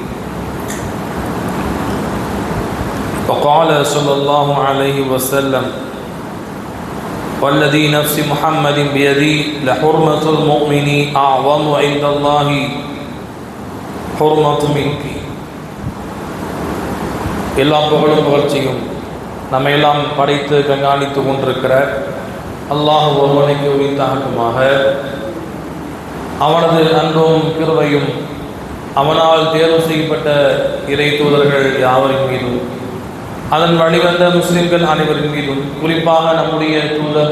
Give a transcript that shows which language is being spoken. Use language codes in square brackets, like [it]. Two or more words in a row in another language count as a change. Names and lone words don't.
[ar] وقال صلى الله عليه وسلم: والذي نفس محمد بيدي لحرمة المؤمن أعظم عند الله حرمة منك. [ta] எல்லா புகழும் புகழ்ச்சியும் நம்மையெல்லாம் படைத்து கண்காணித்து கொண்டிருக்கிற அல்லாஹ் ஒருவனுக்கு உரித்தாகட்டுமாக. அவனது அன்பும் கிருபையும் அவனால் தேர்வு செய்யப்பட்ட இறை தூதர்கள் யாவரின் மீதும், அதன் வழிவந்த முஸ்லிம்கள் அனைவரின் மீதும், குறிப்பாக நம்முடைய தூதர்,